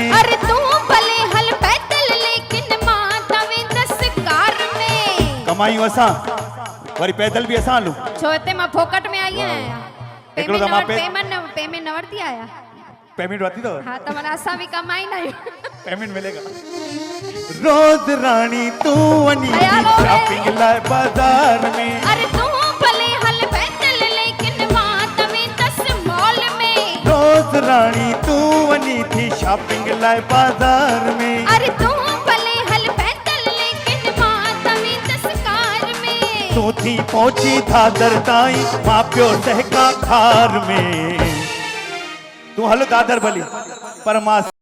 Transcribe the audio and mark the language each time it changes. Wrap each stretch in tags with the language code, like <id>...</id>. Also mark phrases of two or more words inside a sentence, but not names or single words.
<sd>अरे तू भले हल पैदल लेकिन कमायूं असां वरी पैदल बि असां हलूं। छो हिते मां फोकट में आई आहियां। हिकिड़ो त मां पेमेंट न वरिती आया। पेमेंट वरिती अथव? हाँ त माना असां बि कमाईंदा आहियूं।</sd> <hi>पेमेंट मिलेगा।</hi> <sd>रोज रानी तू वनी हलो रे। शॉपिंग लाइ बाजार में। अरे तू भले हल पैदल लेकिन मां तवे दस मॉल में। रोज रानी तू वनी थी शॉपिंग लाइ बाजार में। अरे तू भले हल पैदल लेकिन मां तवे दस कार में। तू थी पहुंची दादर ताईं मां पियो सहका खार में। तू हल दादर भली पर मां</sd>